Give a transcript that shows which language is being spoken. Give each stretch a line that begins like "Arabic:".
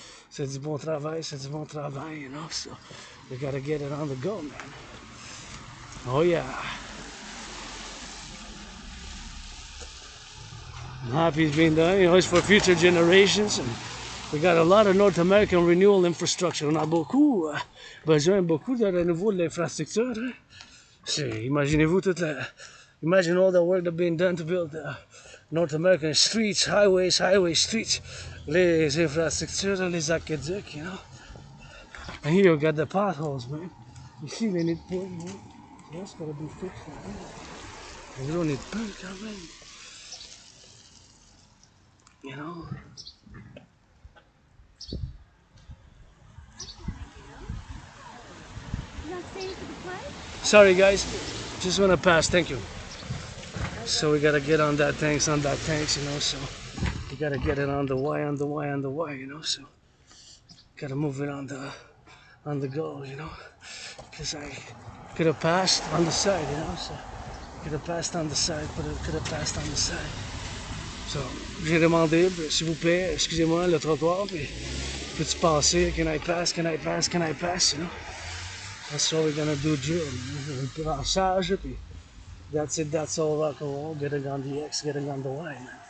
French: C'est du bon travail,
English: you know. So we gotta get it on the go, man. Oh yeah. I'm happy it's being done. You know, it's for future generations. And we got a lot of North American renewal infrastructure.
French: On a besoin beaucoup de renouveau de l'infrastructure. Hein? Imaginez-vous
English: imagine all the work that's being done to build North American streets, highway streets,
French: les infrastructures, les aqueducs,
English: you know. And here you got the potholes, man. You see they need to put, you know. That's gotta be fixed, man. And you don't need paint, man. You know. Sorry guys, just wanna pass, thank you. So we gotta get on that tanks, you know, so we gotta get it on the Y, you know, so gotta move it on the go, you know. Because I could have passed on the side, you know, so could have passed on the side, could have passed on the side.
French: So, j'ai demandé, s'il vous plaît, excusez-moi, le trottoir, puis peux-tu passer?
English: Can I pass, you know? That's what we're gonna do, drill.
French: Un brassage,
English: puis that's it, that's all rock and roll. Getting on the X, getting on the Y, man.